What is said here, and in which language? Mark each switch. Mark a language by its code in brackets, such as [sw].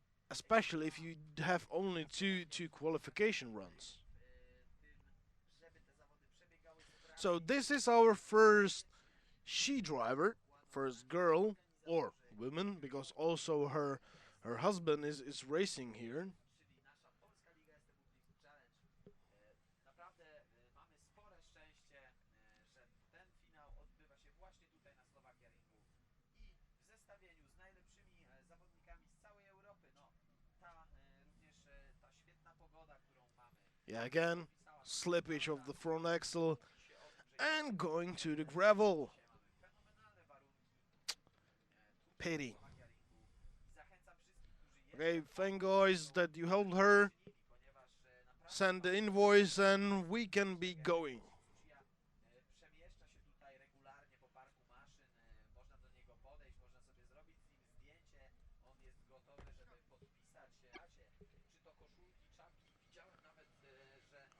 [en] Especially if you have only two qualification runs. So this is our first she driver, first girl or woman, because also her husband is racing here. [pl] czyli nasza polska liga STW Challenge. Naprawdę mamy spore szczęście, że ten finał odbywa się właśnie tutaj na Slovakia Ringu i w zestawieniu z najlepszymi zawodnikami z całej Europy. No, również ta świetna pogoda, którą mamy. [en] Yeah, again, slippage of the front axle and going to the gravel. Pity. Okay, thank guys that you helped her. Send the invoice and we can be going. [pl] Przemieszcza się tutaj regularnie po parku maszyn, można do niego podejść, można sobie zrobić z nim zdjęcie, on jest gotowy, żeby podpisać się, czy to koszulki, czapki, widziałem nawet, że...